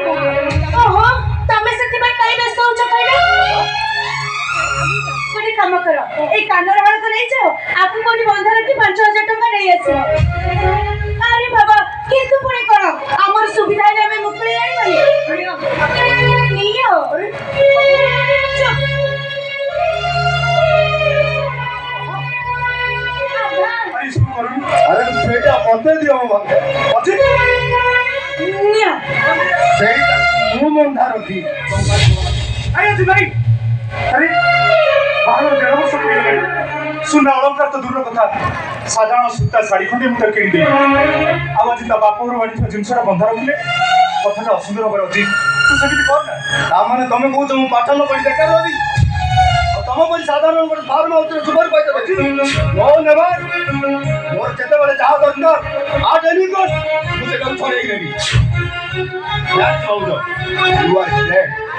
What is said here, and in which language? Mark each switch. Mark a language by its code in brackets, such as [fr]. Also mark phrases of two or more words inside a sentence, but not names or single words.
[or] ଓହୋ ତମେ ସେଥିପାଇଁ କାଇଁ ବ୍ୟସ୍ତ ହଉଛ କହିଲ? ଗୋଟେ କାମ କର, ଏଇ କାନର ହାଳ ତ ନେଇଯାଅ, ଆକୁ କୋଉଠି ବନ୍ଧ ରଖି 5000 ଟଙ୍କା ନେଇ ଆସିବ। ଆରେ ବାବା କିନ୍ତୁ ପୁଣି କଣ ଆମର ସୁବିଧା ହେଲେ ଆମେ ମୁକୁଳି ଆଣିବନି। ନିଅ ଆରେ ବେଟା ମତେ ଦିଅ ଅଛି निया ସେଇଟା ମୁଁ ମନ୍ଧା ରଖି ଆଇ ଅଛି ଭାଇ। ଆରେ ବାହାର 1.5 ବର୍ଷ ହେଇଗଲାଣି ସୁନା ଅଳଙ୍କାର ତ ଦୂରର କଥା ସାଧାରଣ ସୂତା ଶାଢ଼ୀ ଖଣ୍ଡେ ମୁଁ ତାକୁ କିଣିଦେବି। ଆଉ ଆଜି ତା ବାପ ଘରୁ ଆଣିଥିବା ଜିନିଷଟା ବନ୍ଧା ରଖିଲେ କଥାଟା ଅସୁନ୍ଦର ହବାର ଅଛି। ତୁ ସେମିତି କର ନା। ତାମାନେ ତମେ କହୁଛ ମୁଁ ପାଠ ନ ପଢି ବେକାର ହେବି? ତମ ପରି ସାଧାରଣ ଗୋଟେ ଫାର୍ମ ହାଉସରେ ସୁପର ପାଇଦେବେ [en] no never. [or] ମୋର ଯେତେବେଳେ ଯାହା ଦରକାର [en] at any cost [or] ମୁଁ ସେଟାକୁ ଛଡ଼େଇ ନେବି। [en] That's all. You are dead.